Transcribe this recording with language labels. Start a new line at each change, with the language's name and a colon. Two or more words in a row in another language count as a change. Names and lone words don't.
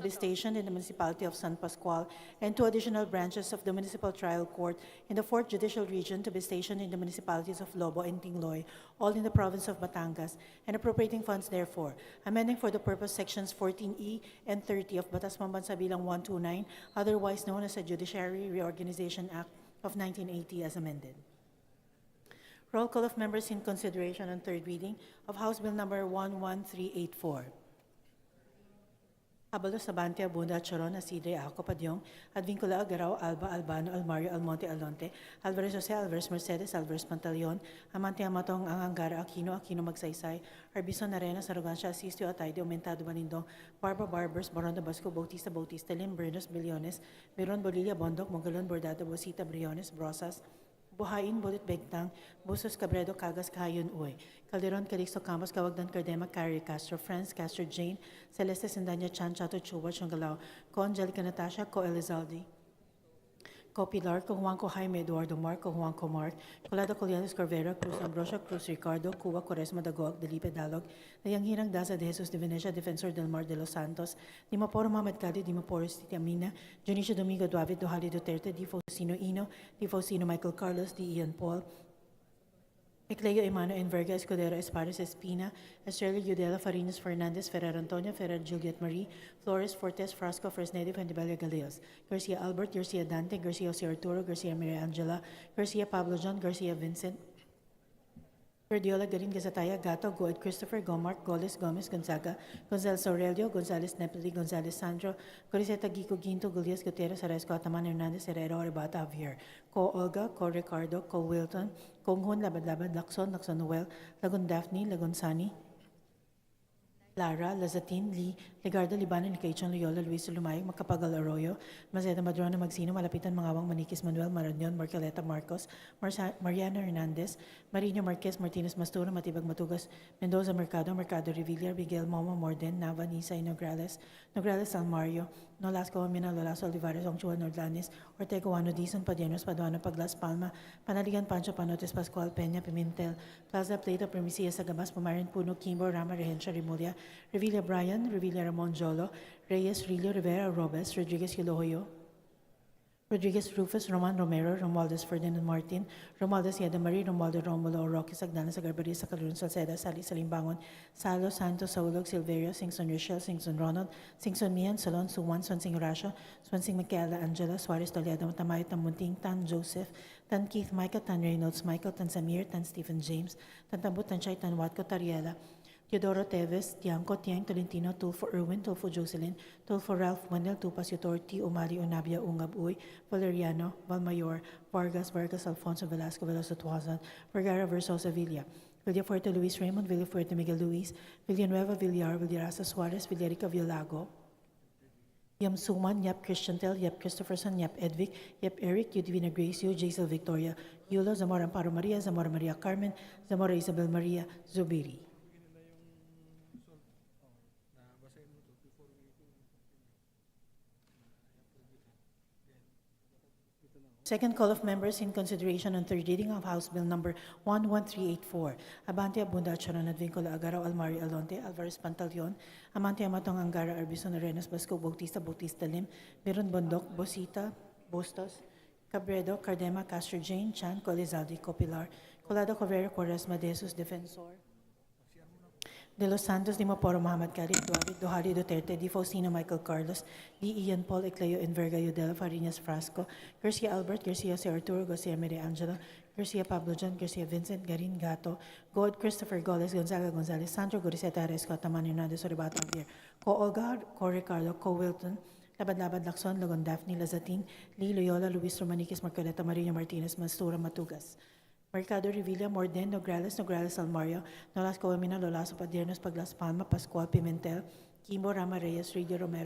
English: be stationed in the municipality of San Pascual, and 2 additional branches of the Municipal Trial Court in the 4th Judicial Region to be stationed in the municipalities of Lobo and Tingloy, all in the province of Batangas, and appropriating funds therefore, amending for the purpose sections 14E and 30 of Batas Pambansa Bilang 129, otherwise known as the Judiciary Reorganization Act of 1980 as amended. Roll call of members in consideration on third reading of House Bill number 11384. Abalos, Sabantia, Bunda, Choron, Asidre, Aco, Padyong, Advincula, Agaraw, Alba, Albano, Almario, Almonte, Alonte, Alvarez Jose, Alvarez Mercedes, Alvarez Pantaleon, Amante Amatong, Angangara, Aquino Magsaysay, Arbison Arenas, Arrogancia, Asistio, Atayde, Aumentado, Balindong, Barbara Barbers, Baronda Basco, Bautista, Lim, Bernos, Billones, Miron, Bolilla, Bondok, Mongalon, Bordado, Bosita, Briones, Brosas, Buhain, Bulit Begtang, Busos Cabredo, Cagas, Kahayon, Uy, Calderon, Calixto, Campos, Kawagdan, Cardema, Carrie, Castro, Friends, Castro, Jane, Celeste, Sindanya, Chan, Chato, Chuba, Chongalao, Co Angelica Natasha, Co Elizalde, Co Pilar, Co Juan, Co Jaime, Eduardo Mark, Co Juan, Co Mark, Colado Colianes, Corvera, Cruz Ambrosio, Cruz Ricardo, Cuba, Quaresma, Dagog, Delipe Dalog, Nayang Hirang Daza de Jesus de Venecia, Defensor del Mar de los Santos, Dimaporo Mohamed Kadi, Dimaporo Titi Amina, Junicio Domingo Duavid, Dohali Duterte, Di Faustino Ino, Di Faustino Michael Carlos, Di Ian Paul, Ecleo Emano Enverga, Escudero Espares Espina, Estrella Yudela Farinas Fernandez, Ferrer Antonio, Ferrer Juliet Marie, Flores Fortes, Frasco, Fresnedi, Fendibella Galeos, Garcia Albert, Garcia Dante, Garcia Jose Arturo, Garcia Maria Angela, Garcia Pablo John, Garcia Vincent, Guardiola, Garin Gazataya, Gato, Goed, Christopher, Gomark, Goles, Gomez, Gonzaga, Gonzales Aurelio, Gonzales Nepali, Gonzales Sandro, Coriseta Gico, Ginto, Gulias, Gutierrez, Aresco, Ataman, Hernandez, Herrero, Arbata, Javier, Co Olga, Co Ricardo, Co Wilton, Konghon, Labad, Lacson, Noel, Lagun Daphne, Lagun Sani, Lara, Lazatin, Lee, Legardo, Libanon, Nicaichon, Loyola, Luis Lumayag, Macapagal Arroyo, Mazeta Madrona, Magsino, Malapitan, Mangawang, Maniquis, Manuel, Marañon, Marcoleta, Marcos, Mariana Hernandez, Marino Marquez, Martinez Mastura, Matibag Matugas, Mendoza Mercado, Mercado Revilla, Miguel Momo, Morden, Nava, Nisa, Nograles, Almario, Nolasco, Amina, Lolaso, Olivares, Ongchua, Nordlanes, Ortega, Wano, Dizon, Padienos, Paduano, Paglas, Palma, Panaligan, Pancho, Panotes, Pascual, Peña, Pimentel, Plaza, Plata, Primicia, Sagamas, Pumarin, Puno, Kimbo, Rama, Rehencia, Remulia, Revilla Brian, Revilla Ramon Jolo, Reyes, Rillo, Rivera, Robes, Rodriguez, Yulohoyo, Rodriguez Rufus, Roman Romero, Romualdez Ferdinand Martin, Romualdez Yeda Marie, Romualdo Romulo, Roque Sagdana, Sagarbaria, Sacalun, Salceda, Sali Salimbangon, Salo, Santos, Saulog, Silverio, Singson Rochelle, Singson Ronald, Singson Mian, Salon, Suwan, Swansing Rasha, Swansing Michaela, Angela, Suarez Toledo, Tamayo, Tamunting, Tan Joseph, Tan Keith Micah, Tan Reynolds Michael, Tan Samir, Tan Stephen James, Tan Tambut, Tan Chay, Tan Watco, Tariela, Teodoro Teves, Tiangco, Tiang, Tolentino, Tulfo Irwin, Tulfo Jocelyn, Tulfo Ralph Wendell, Tupas Yutorti, Umali, Unabia, Ungab Uy, Valeriano, Valmayor, Vargas, Alfonso Velasco, Veloso Tuazan, Vergara, Versosa Villa, Villafuerte, Luis Raymond, Villafuerte, Miguel Luis, Villanueva, Villar, Villarasa Suarez, Villarica, Villago, Yam Suman, Yap Christian Tel, Yap Christopherson, Yap Edvic, Yap Eric, Yudvina Grace, Yu, Jaisal Victoria, Yulo, Zamora Amparo Maria, Zamora Maria Carmen, Zamora Isabel Maria, Zubiri. Second call of members in consideration on third reading of House Bill Number 11384. Abante Abunda Charon Advincula Agaraw Almario Alonte Alvarez Pantaleon. Amante Amatong Angara Arbison Arenas Basco Bautista Lim. Miron Bondok Bosita Bustos. Cabredo Cardema Castro Jane Chan Colizalde Copilar. Colado Correro Quaresma de Jesus Defensor. De Los Santos, Di Maporo, Mohamed Khalid, Duavid, Dohali Duterte, Di Faustino, Michael Carlos, Di Ian Paul, Ecleo, Enverga, Yudela, Farinas Frasco, Garcia Albert, Garcia C. Arturo, Garcia Maria Angela, Garcia Pablo John, Garcia Vincent, Garin Gato, God, Christopher Goles, Gonzaga Gonzalez, Sandro, Goriseta Aresco, Taman Hernandez, Oribata Javier, Co Olga, Co Ricardo, Co Wilton, Labad Lacson, Lagon Daphne, Lazatin, Lee Loyola, Luis Romaniquez, Marcoleta, Maria Martinez, Mastura, Matugas. Mercado Revilla, Morden, Nograles Almario, Nolasco Amina, Lolaso Padiernos, Paglas Palma, Pascual Pimentel, Kimbo Rama Reyes, Ridio Romero